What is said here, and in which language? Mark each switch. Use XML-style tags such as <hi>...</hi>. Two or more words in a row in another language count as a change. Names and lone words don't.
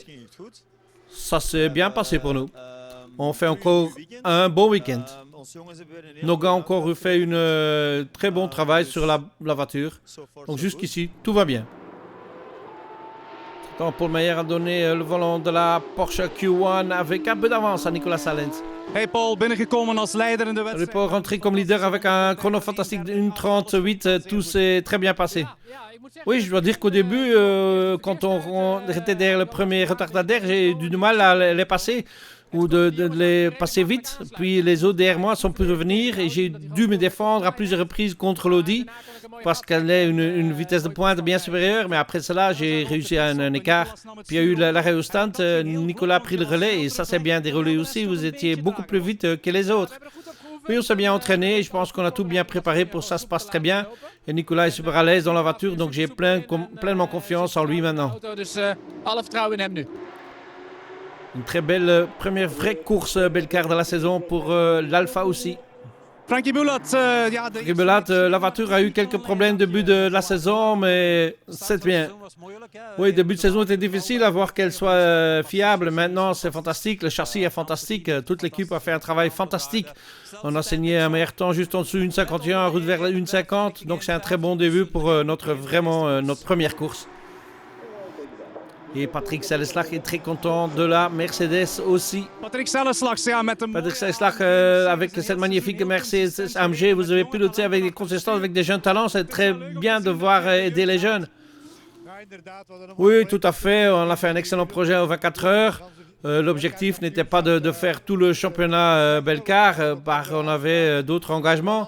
<fr>Ça s'est bien passé pour nous. On fait encore un bon week-end. Nos gars ont encore fait un très bon travail sur la voiture. Donc jusqu'ici, tout va bien. Tant Paul Meyer a donné le volant de la Porsche Q1 avec un peu d'avance à Nicolas Salens.</fr> <nl>Hey Paul, binnengekomen als leider in de</nl> <fr>Il est</fr> <nl>wedstrijd.</nl> <fr>pas rentré comme leader avec un chrono fantastique de 1:38. Tout s'est très bien passé. Oui, je dois dire qu'au début, quand on était derrière le premier retardataire, j'ai eu du mal à les passer ou de les passer vite. Puis les autres derrière moi sont pu revenir et j'ai dû me défendre à plusieurs reprises contre l'Audi parce qu'elle a une vitesse de pointe bien supérieure. Mais après cela, j'ai réussi à un écart. Puis il y a eu l'arrêt au stand. Nicolas a pris le relais et ça s'est bien déroulé aussi. Vous étiez beaucoup plus vite que les autres. Oui, on s'est bien entraîné. Je pense qu'on a tout bien préparé pour ça se passe très bien. Et Nicolas est super à l'aise dans la voiture, donc j'ai pleinement confiance en lui maintenant.</fr> <nl>Dus alle vertrouwen in hem nu.</nl> <fr>Une très belle première vraie course Belcar de la saison pour l'Alpha aussi.</fr> <nl>Frankie Bulat, ja, de</nl> <fr>Ribelat, la voiture a eu quelques problèmes de début de la saison, mais c'est bien. Oui, début de saison était difficile à voir qu'elle soit fiable. Maintenant, c'est fantastique. Le châssis est fantastique. Toute l'équipe a fait un travail fantastique. On a signé un meilleur temps juste en dessous 1:51, en route vers la 1:50. Donc, c'est un très bon début pour notre première course. Et Patrick Selleslag est très content de la Mercedes aussi.</fr> <nl>Patrick Selleslag, ja, met hem.</nl> <fr>Patrick Selleslag, avec cette magnifique Mercedes AMG, vous avez piloté avec des consistances, avec des jeunes talents. C'est très bien de voir aider les jeunes. Oui, tout à fait. On a fait un excellent projet aux 24 heures. L'objectif n'était pas de faire tout le championnat Belcar, on avait d'autres engagements.</fr>